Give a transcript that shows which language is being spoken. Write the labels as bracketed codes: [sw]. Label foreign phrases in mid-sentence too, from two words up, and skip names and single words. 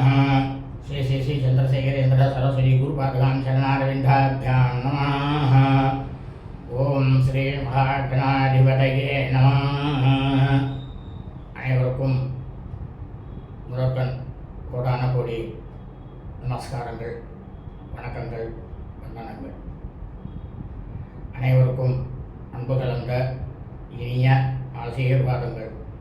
[sa] श्री श्री श्री चंद्रशेखरेन्द्र सरस्वती गुरुपादगां शरणारविन्दाभ्यां नमः। ओम श्री महागणाधिपतये नमः। [ta] அனைவருக்கும் முதற்கண் கோடான கோடி நமஸ்காரங்கள், வணக்கங்கள், வந்தனங்கள். அனைவருக்கும் அன்பு கலந்த இனிய ஆசீர்வாதங்கள்.